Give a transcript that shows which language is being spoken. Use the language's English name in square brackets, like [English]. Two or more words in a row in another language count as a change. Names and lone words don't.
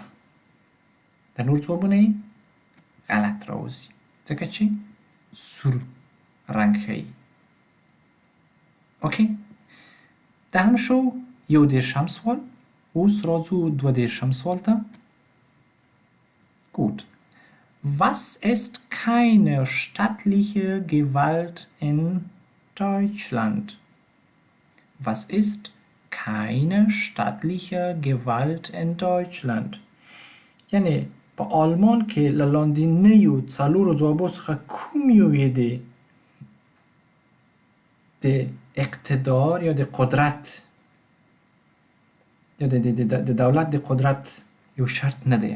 [Pashto] د نور ځوابونه یې غلط راوځي ځکه چې سور رنګ ښیي. اوکی، دا هم شو یو دېرشم سوال. اوس راځو دوه دېرشم سوال ته. [German] Gut. Was ist keine staatliche Gewalt in Deutschland? Was ist keine staatliche Gewalt in Deutschland? [Pashto] یعنی په آلمان کې له لاندنیو څلورو ځوابو څخه کوم یو یې دی د اقتدار یا د قدرت یا د دولت د قدرت یو شرط نه دی؟